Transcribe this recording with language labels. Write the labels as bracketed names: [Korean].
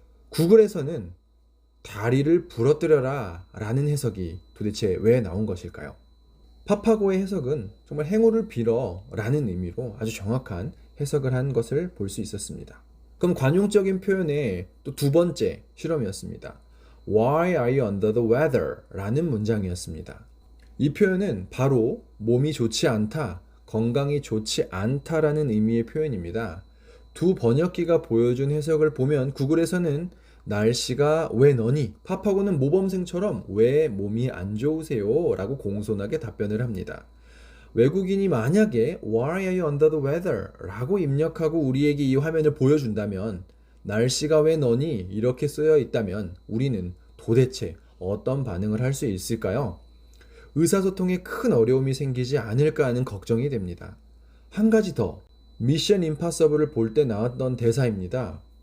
[Korean] 구글에서는 다리를 부러뜨려라 라는 해석이 도대체 왜 나온 것일까요? 파파고의 해석은 정말 행운을 빌어 라는 의미로 아주 정확한 해석을 한 것을 볼 수 있었습니다. 그럼 관용적인 표현의 또 두 번째 실험이었습니다. [English] Why are you under the weather? [Korean] 라는 문장이었습니다. 이 표현은 바로 몸이 좋지 않다, 건강이 좋지 않다라는 의미의 표현입니다. 두 번역기가 보여준 해석을 보면 구글에서는 날씨가 왜 너니? 파파고는 모범생처럼 왜 몸이 안 좋으세요? 라고 공손하게 답변을 합니다. 외국인이 만약에 [English] Why are you under the weather? [Korean] 라고 입력하고 우리에게 이 화면을 보여준다면 날씨가 왜 너니? 이렇게 쓰여 있다면 우리는 도대체 어떤 반응을 할 수 있을까요? 의사소통에 큰 어려움이 생기지 않을까 하는 걱정이 됩니다. 한 가지 더, 미션 임파서블을 볼 때 나왔던 대사입니다.